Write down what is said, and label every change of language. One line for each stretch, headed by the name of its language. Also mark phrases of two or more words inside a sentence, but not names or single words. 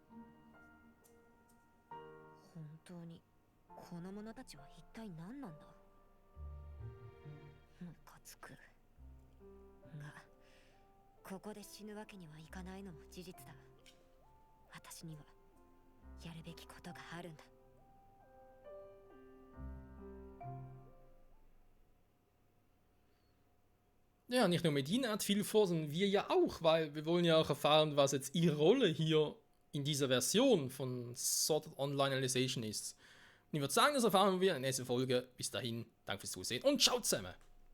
Japanese: 本当にこの者たちは一体何なんだ。ムカつくが、ここで死ぬわけにはいかないのも事実だ。私にはやるべきことがあるんだ。
German: Ja, nicht nur Medina hat viel vor, sondern wir ja auch, weil wir wollen ja auch erfahren, was jetzt ihre Rolle hier in dieser Version von Sword Art Online Alicization ist. Und ich würde sagen, das erfahren wir in der nächsten Folge. Bis dahin, danke fürs Zusehen und ciao zusammen!